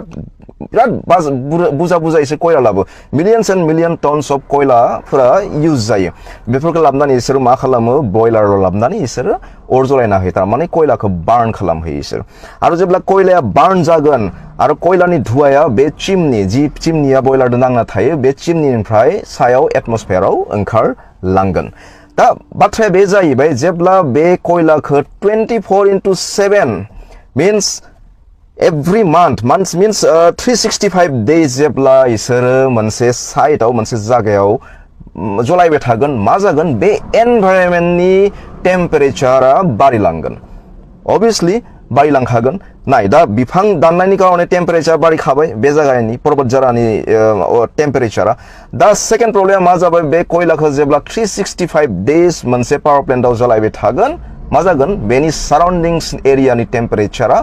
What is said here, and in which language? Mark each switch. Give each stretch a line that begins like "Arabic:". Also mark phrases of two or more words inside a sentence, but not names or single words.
Bodo: बिराद बुजा इसोर कयला लाबो
English: millions and million tons of
Bodo: कयलाफोरा इउज जायो बेफोरखौ लाबनानै इसोर मा खालामो बयलाराव लाबनानै इसोर अर जलायना होयो तारमाने कयलाखौ बार्न खालामहोयो इसोर आरो जेब्ला कयलाया बार्न जागोन आरो कयलानि धुवाया बे चिमनि जि चिमनिया बयलारजों नांना थायो बे चिमनिनिफ्राय सायाव एटमस्फेयाराव ओंखारलांगोन दा बाथ्राया बे जाहैबाय जेब्ला बे कयलाखौ 24/7
English: means every month means 365 days
Bodo: जेब्ला इसोरो मोनसे साइटआव मोनसे जायगायाव जलायबाय थागोन मा जागोन बे
English: environment'ni temperature'a
Bodo: बारिलांगोन obviously बारिलांखागोन नाय दा बिफां दाननायनि कारणे टेम्पारेचार बारिखाबाय बे जायगानि पर्बतझरानि टेम्पारेचारा दा
English: second problem'a
Bodo: मा जाबाय बे कयलाखौ जेब्ला 365 डेज मोनसे
English: power plant'ao
Bodo: जलायबाय थागोन मा जागोन बेनि
English: surroundings area'ni temperature'a